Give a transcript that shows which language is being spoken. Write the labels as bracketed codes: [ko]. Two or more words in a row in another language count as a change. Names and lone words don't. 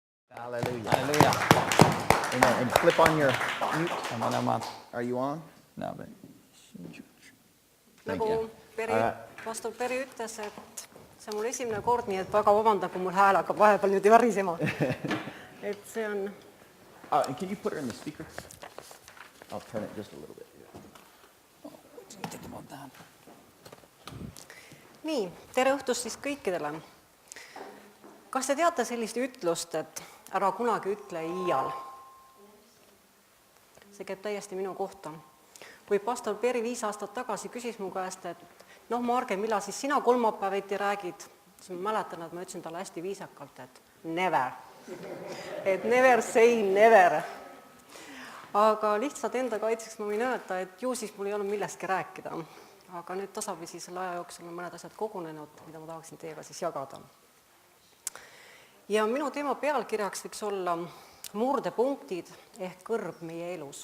[en] Hallelujah. [et] Halleluuja. [en] Amen. And flip on your mute. Are you on? No, but Thank you. [et] Nagu pastor Peri ütles, et see on mul esimene kord, nii et väga vabandan, kui mul hääl hakkab vahepeal nüüd varisema. Et see on... [en] And can you put her in the speaker? I'll turn it just a little bit. think about that. [et] Nii, tere õhtust siis kõikidele. Kas te teate sellist ütlust, et ära kunagi ütle iial? See käib täiesti minu kohta. Kui pastor Peri 5 aastat tagasi küsis mu käest, et Marge, millal siis sina kolmapäeviti räägid, siis ma mäletan, et ma ütlesin talle hästi viisakalt, et never. [en] Et never say never. [et] Aga lihtsalt enda kaitseks ma võin öelda, et ju siis mul ei olnud millestki rääkida. Aga nüüd tasapisi selle aja jooksul on mõned asjad kogunenud, mida ma tahaksin teiega siis jagada. Ja minu teema pealkirjaks võiks olla murdepunktid ehk kõrb meie elus.